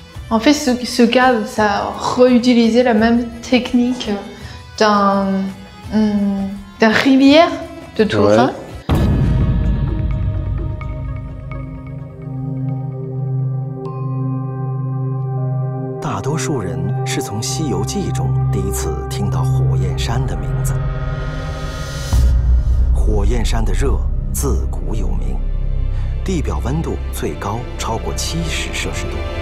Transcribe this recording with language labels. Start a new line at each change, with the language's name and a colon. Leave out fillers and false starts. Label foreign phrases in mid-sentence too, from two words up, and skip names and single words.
French: En fait, ce cave, ça a réutilisé la même technique d'un rivière de Toulon.
Chinese: 大多数人是从《西游记》中第一次听到火焰山的名字。火焰山的热自古有名，地表温度最高超过70摄氏度。